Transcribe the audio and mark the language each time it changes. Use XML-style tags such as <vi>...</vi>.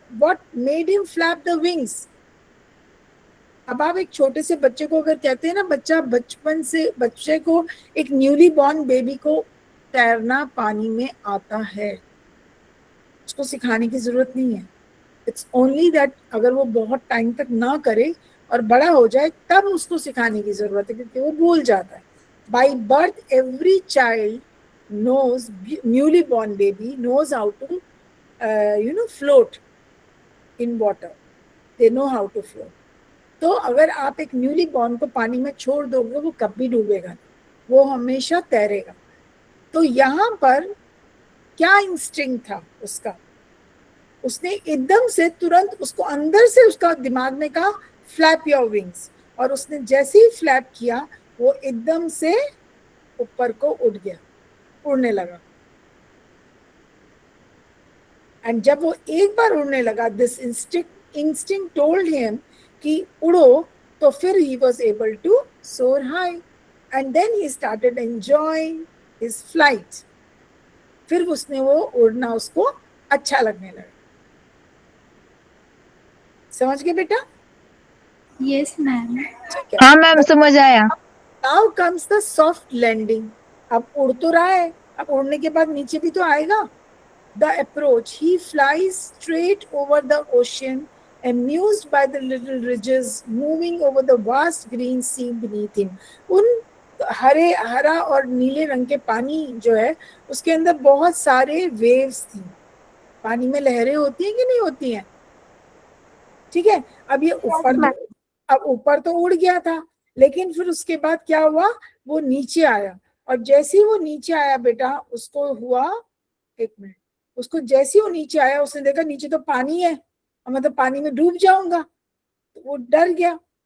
<en>What made him flap the wings?</en> <hi>अब आप एक छोटे से बच्चे को अगर कहते हैं ना, बच्चे को, एक न्यूली बॉर्न बेबी को तैरना पानी में आता है, उसको सिखाने की जरूरत नहीं है।</hi> <en>it's only that</en> <hi>अगर वो बहुत टाइम तक ना करे और बड़ा हो जाए तब उसको सिखाने की जरूरत है, क्योंकि वो भूल जाता है।</hi> <en>By birth every child knows, newly born baby knows how to float in water. They know how to float.</en> <hi>तो अगर आप एक न्यूली बॉर्न को पानी में छोड़ दोगे वो कभी डूबेगा नहीं, वो हमेशा तैरेगा। तो यहाँ पर क्या इंस्टिंक्ट था उसका? उसने एकदम से तुरंत उसको अंदर से उसका दिमाग ने कहा</hi> <en>flap your wings,</en> <hi>और उसने जैसे ही फ्लैप किया वो एकदम से ऊपर को उड़ गया, उड़ने लगा।</hi> <en>and</en> <hi>जब वो एक बार उड़ने लगा,</hi> <en>this instinct told him</en> <hi>कि उड़ो, तो फिर</hi> <en>He was able to soar high and then he started enjoying his flight.</en> <hi>फिर उसने वो उड़ना उसको अच्छा लगने लगा। समझ गए बेटा?</hi> <en>Yes ma'am.</en> <hi>हाँ मैम, समझ आया।</hi> <en>Now comes the soft landing.</en> <hi>अब उड़ तो रहा है, अब उड़ने के बाद नीचे भी तो आएगा।</hi> <en>The approach, he flies straight over the ocean, amused by the little ridges moving over the vast green sea beneath him.</en> <hi>उन हरा और नीले रंग के पानी जो है उसके अंदर बहुत सारे वेव्स थी। पानी में लहरें होती हैं कि नहीं होती हैं? ठीक है, अब ये ऊपर तो उड़ गया था, लेकिन फिर उसके बाद क्या हुआ, वो नीचे आया, और जैसे ही वो नीचे आया बेटा उसको हुआ, एक मिनट, उसको जैसे ही वो नीचे आया उसने देखा नीचे तो पानी है और मैं तो पानी में डूब जाऊंगा, तो वो डर गया।</hi>